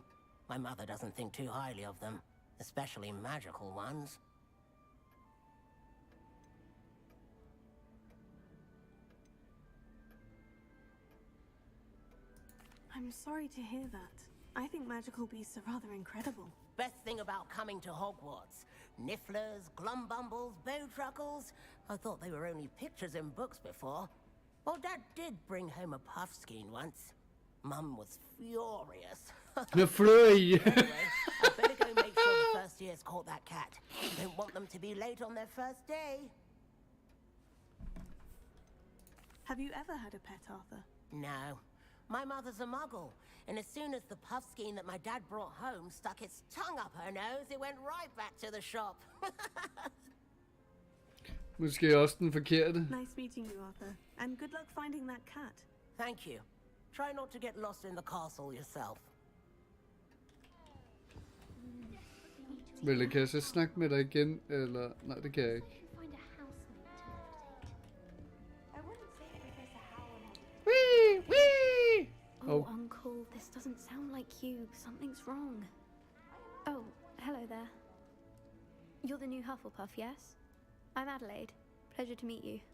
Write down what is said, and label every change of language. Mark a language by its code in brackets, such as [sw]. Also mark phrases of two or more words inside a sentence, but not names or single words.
[en] My mother doesn't think too highly of them, especially magical ones. I'm sorry to hear that. I think magical beasts are rather incredible. Best thing about coming to Hogwarts. Nifflers, glumbumbles, bowtruckles. I thought they were only pictures in books before. Well, Dad did bring home a puffskein once. Mum was furious. The flurry. Anyway, I better go make sure the first years caught that cat. Don't want them to be late on their first day. Have you ever had a pet, Arthur? No. My mother's a muggle, and as soon as the puffskein that my dad brought home stuck its tongue up her nose, it went right back to the shop. [da] Måske også den forkerte. [en] Nice meeting you, Arthur. And good luck finding that cat. Thank you. Try not to get lost in the castle yourself. [da] Vel, kan jeg så snakke med dig igen, eller... Nej, det kan jeg ikke. [en] Wee! Wee! Oh, Uncle, this doesn't sound like you. Something's wrong. Oh, hello there. You're the new Hufflepuff, yes? I'm Adelaide. Pleasure to meet you.